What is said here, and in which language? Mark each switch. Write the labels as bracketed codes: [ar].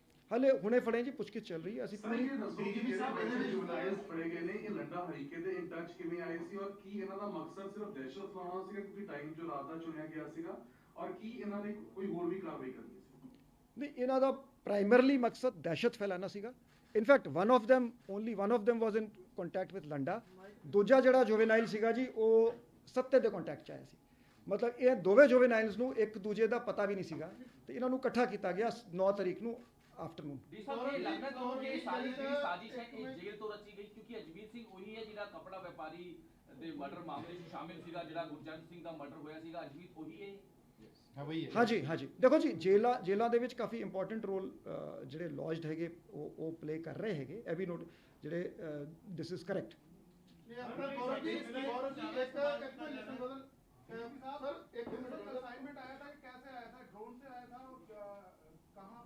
[pa] हाले हुणे फड़े जी पुछगिछ चल रही है ਅਸੀਂ ਪੂਰੀ ਡੀਜੀਪੀ ਸਾਹਿਬ ਇਹਦੇ ਵਿੱਚ ਜੁਵਨਾਈਲਸ ਫੜੇ ਗਏ ਨੇ ਇਹ ਲੰਡਾ ਹਰੀਕੇ ਦੇ ਇਨ ਟੱਚ ਕਿਵੇਂ ਆਏ ਸੀ ਔਰ ਕੀ ਇਹਨਾਂ ਦਾ ਮਕਸਦ ਸਿਰਫ ਦਹਿਸ਼ਤ ਫੈਲਾਉਣਾ ਸੀਗਾ ਕਿਉਂਕਿ ਟਾਈਮ ਜੋ ਰਾਤ ਦਾ ਚੁਣਿਆ ਗਿਆ ਸੀਗਾ ਔਰ ਕੀ ਇਹਨਾਂ ਨੇ ਕੋਈ ਹੋਰ ਵੀ ਕਾਰਵਾਈ ਕਰਨੀ ਸੀ ਨਹੀਂ ਇਹਨਾਂ ਦਾ ਪ੍ਰਾਇਮਰਲੀ ਮਕਸਦ ਦਹਿਸ਼ਤ ਫੈਲਾਉਣਾ ਸੀਗਾ [en] in fact one of them was in contact with [pa] Landa ਦੂਜਾ ਜਿਹੜਾ ਜੁਵੇਨਾਈਲ ਸੀਗਾ ਜੀ ਉਹ ਸੱਤੇ ਦੇ ਕੰਟੈਕਟ ਚ ਆਇਆ ਸੀ ਮਤਲਬ ਇਹ ਦੋਵੇਂ ਜੁਵੇਨਾਈਲਸ ਨੂੰ ਇੱਕ ਦੂਜੇ ਦਾ ਪਤਾ ਵੀ ਨਹੀਂ ਸੀਗਾ ਤੇ ਇਹਨਾਂ ਨੂੰ ਇਕੱਠਾ ਕੀਤਾ ਗਿਆ 9 ਤਾਰੀਖ ਨੂੰ आफ्टरनून साजिश है जेल तो रची गई क्योंकि अजमीत सिंह वही है जिहड़ा कपड़ा व्यापारी दे मर्डर मामले च शामिल सीगा जिहड़ा गुरजंत सिंह दा मर्डर होया सीगा अजमीत वही है हाँ जी देखो जी जेलों ਦੇ ਵਿੱਚ ਕਾਫੀ ਇੰਪੋਰਟੈਂਟ ਰੋਲ ਜਿਹੜੇ ਲੌਜਡ ਹੈਗੇ ਉਹ ਪਲੇ ਕਰ ਰਹੇ ਹੈਗੇ ਇਹ ਵੀ ਨੋਟ ਜਿਹੜੇ [en] this is correct [hi] Gaurav ji एक असाइनमेंट आया था कि कैसे आया था ड्रोन से आया था